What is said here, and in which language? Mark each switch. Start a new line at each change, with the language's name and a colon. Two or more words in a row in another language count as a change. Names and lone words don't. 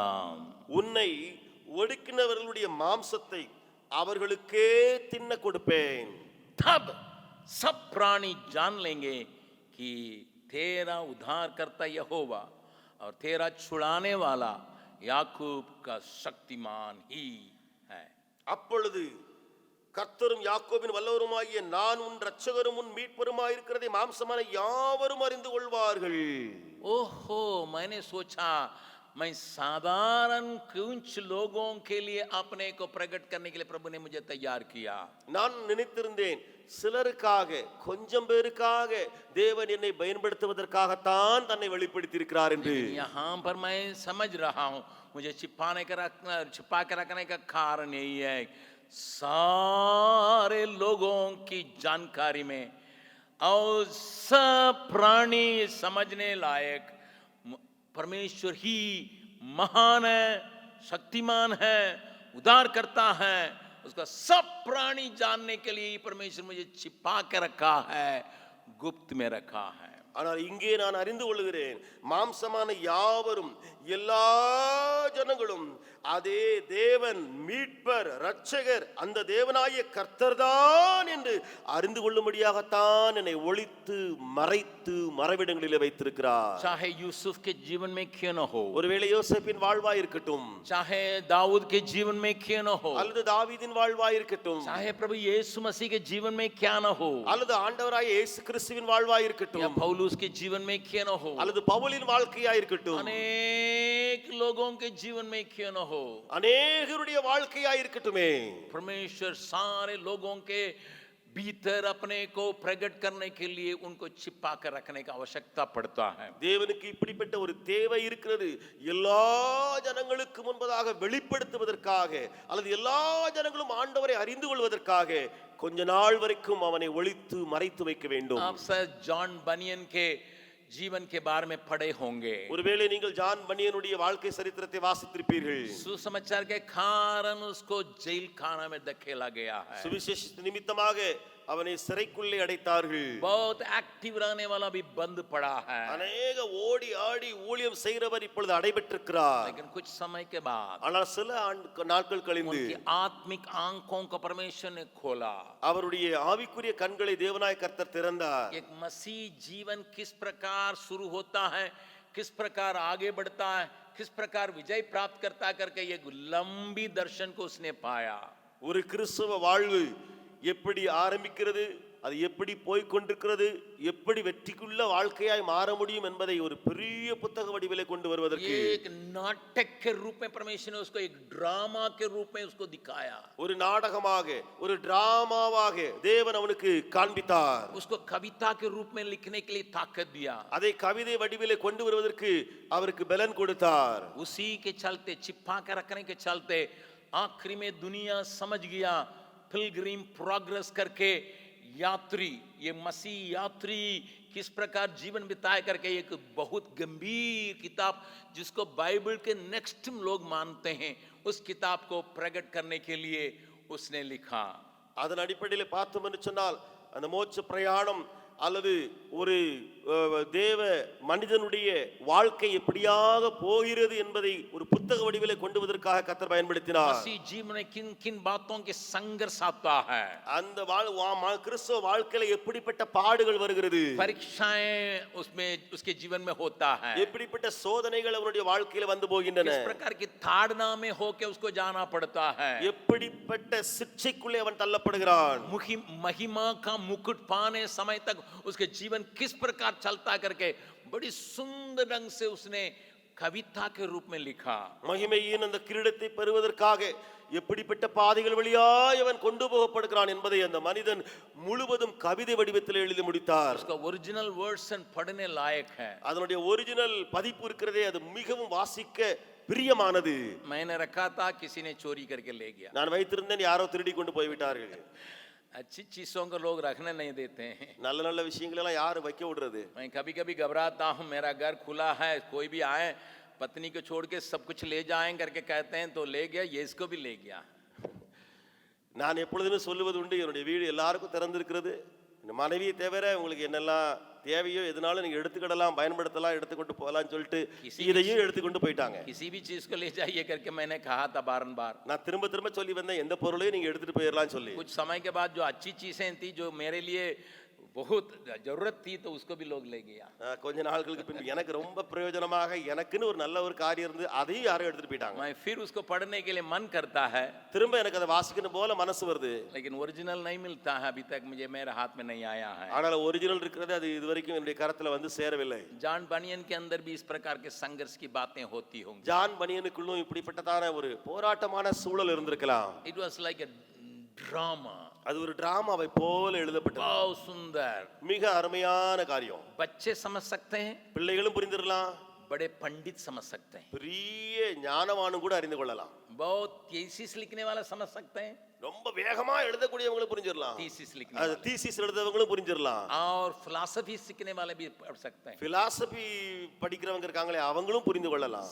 Tamil: உன்னை ஒடுக்கினவர்களுடைய மாம்சத்தை அவர்களுக்கே தின்ன கொடுப்பேன்.
Hindi: तब सब प्राणी जान लेंगे कि तेरा उद्धार करता यहोवा और तेरा छुड़ाने वाला याकूब का शक्तिमान ही है.
Tamil: அப்பொழுது கர்த்தரும் யாக்கோபின் வல்லவருமாகிய நான் உன் இரட்சகரும் உன் மீட்பருமாய் இருக்கிறதை மாம்சமான யாவரும் அறிந்து கொள்வார்கள்.
Hindi: ओहो, मैंने सोचा मैं साधारण कुछ लोगों के लिए अपने को प्रकट करने के लिए प्रभु ने मुझे तैयार किया.
Tamil: நான் நினைத்திருந்தேன் சிலருக்காக, கொஞ்சம் பேருக்காக தேவன் என்னை பயன்படுத்துவதற்காகத்தான் தன்னை வெளிப்படுத்தி இருக்கிறார் என்று.
Hindi: यहाँ पर मैं समझ रहा हूँ मुझे छिपा के रखने का कारण यही है, सारे लोगों की जानकारी में और सब प्राणी समझने लायक परमेश्वर ही महान है, शक्तिमान है, उद्धार करता है. उसका सब प्राणी जानने के लिए परमेश्वर मुझे छिपा के रखा है, गुप्त में रखा है.
Tamil: ஆனால் இங்கே நான் அறிந்து கொள்கிறேன், மாம்சமான யாவரும் எல்லா ஜனங்களும் அதே தேவன் மீட்பர் இரட்சகர் அந்த தேவனாகிய கர்த்தர்தான் என்று அறிந்து கொள்ளும்படியாகத்தான் என்னை ஒளித்து மறைத்து மறைவிடங்களிலே வைத்திருக்கிறார்.
Hindi: चाहे यूसुफ के जीवन में क्यों न हो,
Tamil: ஒருவேளை யோசேப்பின் வாழ்வாய் இருக்கட்டும்,
Hindi: चाहे दाऊद के जीवन में क्यों न हो,
Tamil: அல்லது தாவீதின் வாழ்வாய் இருக்கட்டும்,
Hindi: चाहे प्रभु यीशु मसीह के जीवन में क्या न हो,
Tamil: அல்லது ஆண்டவராகிய இயேசு கிறிஸ்துவின் வாழ்வாய்
Hindi: या
Tamil: இருக்கட்டும்,
Hindi: पौलुस के जीवन में क्यों न हो,
Tamil: அல்லது பவுலின் வாழ்க்கையாய் இருக்கட்டும்,
Hindi: अनेक लोगों के जीवन में क्यों न हो,
Tamil: அநேகருடைய வாழ்க்கையாய் இருக்கட்டுமே,
Hindi: परमेश्वर सारे लोगों के भीतर अपने को प्रकट करने के लिए उनको छिपा कर रखने का आवश्यकता पड़ता है.
Tamil: தேவனுக்கு இப்படிப்பட்ட ஒரு தேவை இருக்கிறது. எல்லா ஜனங்களுக்கு முன்பதாக வெளிப்படுத்துவதற்காக, அல்லது எல்லா ஜனங்களும் ஆண்டவரை அறிந்து கொள்வதற்காக கொஞ்ச நாள் வரைக்கும் அவனை ஒளித்து மறைத்து வைக்க வேண்டும்.
Hindi: आप शायद जॉन बनियन के जीवन के बारे में पढ़े होंगे.
Tamil: ஒருவேளை நீங்கள் ஜான் பனியனுடைய வாழ்க்கை சரித்திரத்தை வாசித்திருப்பீர்கள்.
Hindi: सुसमाचार के कारण उसको जेल खाना में धकेला गया है.
Tamil: சுவிசேஷ நிமித்தமாக அவனை சிறைக்குள்ளே அடைத்தார்கள்.
Hindi: बहुत एक्टिव रहने वाला भी बंद पड़ा है.
Tamil: அநேக ஓடி ஆடி ஊழியம் செய்கிறவர் இப்பொழுது அடைபட்டிருக்கிறார்.
Hindi: लेकिन कुछ समय के बाद
Tamil: ஆனால் சில நாட்கள் கழிந்து
Hindi: उनकी आत्मिक आंखों को परमेश्वर ने खोला.
Tamil: அவருடைய ஆவிக்குரிய கண்களை தேவனாய கர்த்தர் திறந்தார்.
Hindi: एक मसीह जीवन किस प्रकार शुरू होता है, किस प्रकार आगे बढ़ता है, किस प्रकार विजय प्राप्त करता करके एक लंबी दर्शन को उसने पाया.
Tamil: ஒரு கிறிஸ்தவ வாழ்வு எப்படி ஆரம்பிக்கிறது, அது எப்படி போய் கொண்டிருக்கிறது, எப்படி வெற்றிக்குள்ள வாழ்க்கையாய் மாற முடியும் என்பதை ஒரு பெரிய புத்தக வடிவிலே கொண்டு வருவதற்கு
Hindi: एक नाटक के रूप में परमेश्वर ने उसको एक ड्रामा के रूप में उसको दिखाया.
Tamil: ஒரு நாடகமாக, ஒரு டிராமாவாக தேவன் அவனுக்கு காண்பித்தார்.
Hindi: उसको कविता के रूप में लिखने के लिए ताकत दिया.
Tamil: அதை கவிதை வடிவிலே கொண்டு வருவதற்கு அவருக்கு பலன் கொடுத்தார்.
Hindi: उसी के चलते, छिपा कर रखने के चलते आखिरी में दुनिया समझ गया, पिलग्रिम प्रोग्रेस करके यात्री, ये मसीह यात्री किस प्रकार जीवन बिताए करके एक बहुत गंभीर किताब जिसको बाइबल के नेक्स्ट लोग मानते हैं, उस किताब को प्रकट करने के लिए उसने लिखा.
Tamil: அதன் அடிப்படையில் பார்த்தோம் என்று சொன்னால் அந்த மோட்ச பிரயாணம் அல்லது ஒரு தேவ மனிதனுடைய வாழ்க்கை எப்படியாக போகிறது என்பதை ஒரு புத்தக வடிவிலே கொண்டு வருவதற்காக கர்த்தர் பயன்படுத்தினார்.
Hindi: मसीह जीवन में किन किन बातों के संघर्ष आता है,
Tamil: அந்த கிறிஸ்தவ வாழ்க்கையில எப்படிப்பட்ட பாடுகள் வருகிறது,
Hindi: परीक्षाएं उसमें उसके जीवन में होता है,
Tamil: எப்படிப்பட்ட சோதனைகள் அவருடைய வாழ்க்கையில வந்து போகின்றன,
Hindi: किस प्रकार की ताड़ना में होके उसको जाना पड़ता है,
Tamil: எப்படிப்பட்ட சிக்ஷைக்குள்ளே அவன் தள்ளப்படுகிறான்,
Hindi: महिमा का मुकुट पाने समय तक उसके जीवन किस प्रकार चलता करके बड़ी सुंदर ढंग से उसने कविता के रूप में लिखा.
Tamil: மகிமையின் அந்த கிரீடத்தை பெறுவதற்காக எப்படிப்பட்ட பாதைகள் வழியாய் அவன் கொண்டு போகப்படுகிறான் என்பதை அந்த மனிதன் முழுவதும் கவிதை வடிவத்தில் எழுதி முடித்தார்.
Hindi: उसका
English: original version
Hindi: पढ़ने लायक है.
Tamil: அதனுடைய ஒரிஜினல் பதிப்பு இருக்கிறதே அது மிகவும் வாசிக்க பிரியமானது.
Hindi: मैंने रखा था, किसी ने चोरी करके ले गया.
Tamil: நான் வைத்திருந்தேன், யாரோ திருடி கொண்டு போய் விட்டார்கள்.
Hindi: अच्छी चीजों को लोग रखने नहीं देते हैं.
Tamil: நல்ல நல்ல விஷயங்கள் எல்லாம் யாரு வைக்க விடுறது?
Hindi: मैं कभी कभी घबराता हूँ, मेरा घर खुला है, कोई भी आए पत्नी को छोड़ के सब कुछ ले जाएं करके कहते हैं, तो ले गया, ये इसको भी ले गया.
Tamil: நான் எப்பொழுதுமே சொல்லுவது உண்டு, என்னுடைய வீடு எல்லாருக்கும் திறந்திருக்கிறது, இந்த மனைவியை தவிர உங்களுக்கு என்னெல்லாம் தேவையோ எதனாலும் நீங்க எடுத்துக்கிடலாம், பயன்படுத்தலாம், எடுத்துக்கொண்டு போகலாம்னு சொல்லிட்டு இதையும் எடுத்துக்கொண்டு போயிட்டாங்க.
Hindi: किसी भी चीज को ले जाइए करके मैंने कहा था बारंबार.
Tamil: நான் திரும்ப திரும்ப சொல்லி வந்தேன், எந்த பொருளையும் நீங்க எடுத்துட்டு போயிடலாம் சொல்லி.
Hindi: कुछ समय के बाद जो अच्छी चीजें थी, जो मेरे लिए बहुत जरूरत थी, तो उसको भी लोग ले गया.
Tamil: கொஞ்ச நாட்களுக்கு பின்பு எனக்கு ரொம்ப பிரயோஜனமாக எனக்குன்னு ஒரு நல்ல ஒரு காரியம் இருந்து அதையும் யாரும் எடுத்துட்டு போயிட்டாங்க.
Hindi: मैं फिर उसको पढ़ने के लिए मन करता है,
Tamil: திரும்ப எனக்கு அதை வாசிக்கணும் போல மனசு வருது.
Hindi: लेकिन ओरिजिनल नहीं मिलता है, अभी तक मुझे मेरे हाथ में नहीं आया है.
Tamil: ஆனால் ஒரிஜினல் இருக்கிறது அது இதுவரைக்கும் என்னுடைய கரத்துல வந்து சேரவில்லை.
Hindi: जॉन बनियन के अंदर भी इस प्रकार के संघर्ष की बातें होती होंगी.
Tamil: ஜான் பனியனுக்குள்ளும் இப்படிப்பட்டதான ஒரு போராட்டமான சூழல் இருந்திருக்கலாம்.
English: It was like a drama.
Tamil: அது ஒரு டிராமாவை போல எழுதப்பட்டது.
Hindi: बहुत सुंदर.
Tamil: மிக அருமையான காரியம்.
Hindi: बच्चे समझ सकते हैं,
Tamil: பிள்ளைகளும் புரிந்திரலாம்,
Hindi: बड़े पंडित समझ सकते हैं,
Tamil: பெரிய ஞானவானும் கூட அறிந்து கொள்ளலாம்.
Hindi: बहुत थीसिस लिखने वाला समझ सकते हैं,
Tamil: ரொம்ப வேகமா எழுதக்கூடியவங்களும் புரிஞ்சிரலாம்,
Hindi: थीसिस लिखने
Tamil: அது
Hindi: वाले,
Tamil: தீசிஸ் எழுதவங்களும் புரிஞ்சிரலாம்,
Hindi: और फिलॉसफी सीखने वाले भी पढ़ सकते हैं.
Tamil: பிலாசபி படிக்கிறவங்க இருக்காங்களே அவங்களும் புரிந்து கொள்ளலாம்.